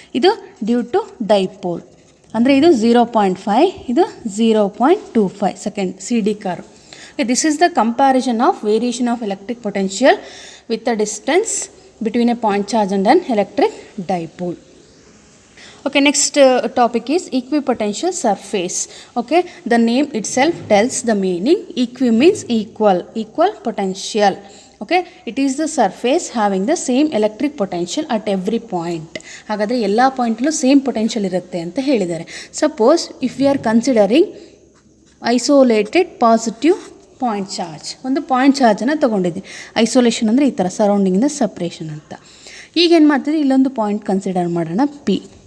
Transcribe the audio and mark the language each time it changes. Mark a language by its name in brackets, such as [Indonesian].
[Kannada] ಇದು due to dipole, ಅಂದರೆ ಇದು 0.5, ಇದು 0.25 second C D curve. [English] This is the comparison of variation of electric potential with the distance between a point charge and an electric dipole. Okay, next topic is equipotential surface. Okay, the name itself tells the meaning. Equi means equal, equal potential. Okay, it is the surface having the same electric potential at every point. [Kannada] ಹಾಗಾದರೆ ಎಲ್ಲ ಪಾಯಿಂಟಲ್ಲೂ same potential ಇರುತ್ತೆ ಅಂತ ಹೇಳಿದ್ದಾರೆ. [English] suppose if we are considering isolated positive point charge, [Kannada] ಒಂದು point ಚಾರ್ಜನ್ನು ತೊಗೊಂಡಿದ್ದೆ. Isolation ಅಂದರೆ ಈ ಥರ ಸರೌಂಡಿಂಗಿಂದ ಸಪ್ರೇಷನ್ ಅಂತ. ಈಗ ಏನು ಮಾಡ್ತೀವಿ, ಇಲ್ಲೊಂದು ಪಾಯಿಂಟ್ ಕನ್ಸಿಡರ್ ಮಾಡೋಣ ಪಿ.